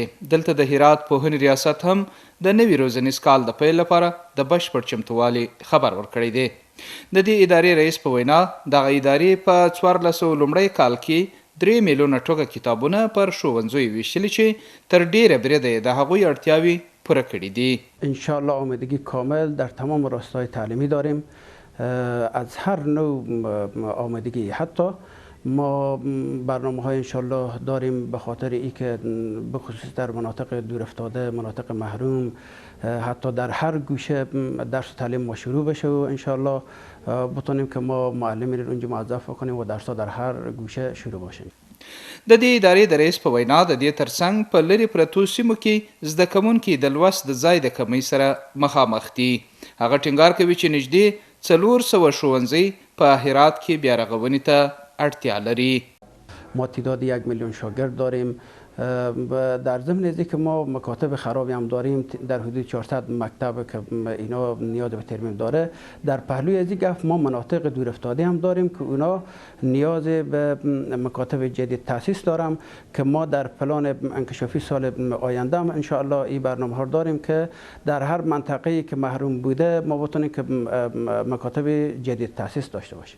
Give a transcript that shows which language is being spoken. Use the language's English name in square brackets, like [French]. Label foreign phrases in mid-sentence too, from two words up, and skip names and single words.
[Pashto] دلته د هرات پوهنې ریاست هم د نوي روزنیز کال د پیل لپاره د بشپړ چمتووالي خبر ورکړی دی. د دې ادارې رئیس په وینا دغه ادارې په 1400 لومړی کال کې 3 میلیونه ټوکه کتابونه پر ښوونځیو ویشلي چې تر ډیره بریده د هغوی اړتیاوې پوره کړي دي. [Persian] انشاءالله آمادگی کامل در تمام راستای تعلیمی داریم، از هر نوع آمادگی. حتی ما برنامه های انشالله داریم به خاطر ای که بخصوص در مناطق دور افتاده، مناطق محروم، حتی در هر گوشه درس تعلیم ما شروع بشه و انشالله بتونیم که ما معلمین رو اونجا موظف کنیم و درس در هر گوشه شروع باشیم. [Pashto] د دې ادارې د رئیس په وینا د دې ترڅنګ په لرې پرتو سیمو کې زده کوونکي د لوست د ځای د کمۍ سره مخامخ دي. هغه ټینګار کوي چې نږدې 400 ښوونځي په هرات کې بیا رغونې ته اړتیا لري. [Persian] ما تعداد 1 میلیون شاگرد داریم. در ضمن از که ما مکاتب خرابی هم داریم، در حدود 400 مکتب که اینا نیاز به ترمیم داره. در پهلوی از این ما مناطق دور افتاده هم داریم که اونا نیاز به مکاتب جدید تاسیس دارم که ما در پلان انکشافی سال آینده هم انشاءالله این برنامه ها داریم که در هر منطقه‌ای که محروم بوده ما بتونیم که مکاتب جدید تاسیس داشته باشیم.